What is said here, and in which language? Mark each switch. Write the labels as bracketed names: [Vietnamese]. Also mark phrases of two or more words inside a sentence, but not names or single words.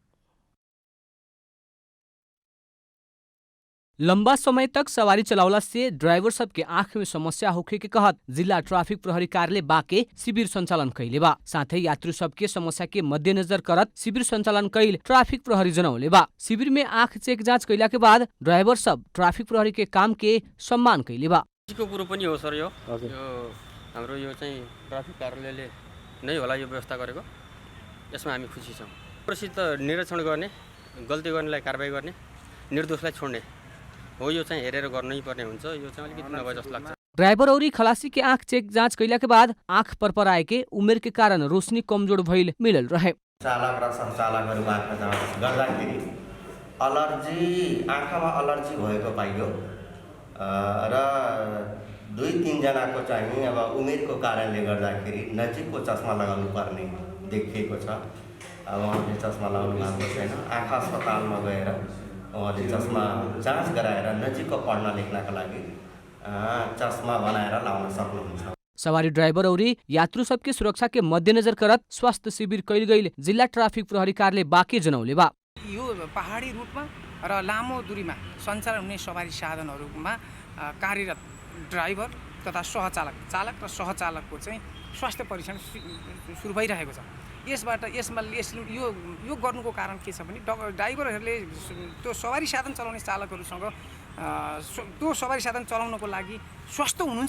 [Bhojpuri] लंबा समय तक सवारी चलावला से ड्राइवर सबके आँख में समस्या होखे के कहत जिला ट्राफिक प्रहरी कार्यालय बाँके शिविर संचालन कैले बा। साथै यात्रु सबके समस्या के मध्यनजर करत शिविर संचालन कैल ट्राफिक प्रहरी जनौले बा। शिविर में आँख चेक जाँच कैला के बाद ड्राइवर सब ट्राफिक प्रहरी के काम के सम्मान कैले बा। [Nepali] को कुरो पनि हो सर। यो हाम्रो यो चाहिँ ट्राफिक कार्यालयले नै होला यो व्यवस्था गरेको। यसमा हामी खुसी छौँ। प्रसिद्ध निरीक्षण गर्ने, गल्ती गर्नेलाई कारबाही गर्ने, निर्दोषलाई छोड्ने हो। यो चाहिँ हेरेर गर्नै पर्ने हुन्छ। यो चाहिँ अलिकति नभए जस्तो लाग्छ। [Bhojpuri] ड्राइवर और खलासी के आँख चेक जाँच कैला के बाद आँख परपराए के उमेर के कारण रोशनी कमजोर भइल मिलल रहे। [Nepali] चालक र सहचालकहरुको आँखा जाँच गर्दाखेरि अलर्जी आँखामा अलर्जी भएको पाइयो र 2-3 जनाको चाहिँ अब उमेरको कारणले गर्दाखेरि नजिकको चस्मा लगाउनु पर्ने देखिएको छ। अब उहाँले चस्मा लगाउनु भएको छैन। आँखा अस्पतालमा गएर उहाँले चस्मा जाँच गराएर नजिकको पढ्न लेख्नका लागि चस्मा बनाएर लाउन सक्नुहुन्छ। [Bhojpuri] सवारी ड्राइवर और यात्रु सबके सुरक्षा के मध्यनजर करत स्वास्थ्य शिविर कैल गई जिला ट्राफिक प्रहरी कार्यालय बाँके जनौले बा। [Nepali] यो पहाडी रूटमा र लामो दूरीमा सञ्चालन हुने सवारी साधनहरूमा कार्यरत ड्राइभर तथा चालक र सहचालकको चाहिँ स्वास्थ्य परीक्षण सुरु भइरहेको छ। यसबाट यो गर्नुको कारण के छ भने ड्राइभरहरूले त्यो सवारी साधन चलाउने चालकहरूसँग त्यो सवारी साधन चलाउनको लागि स्वस्थ हुनुहुन्छ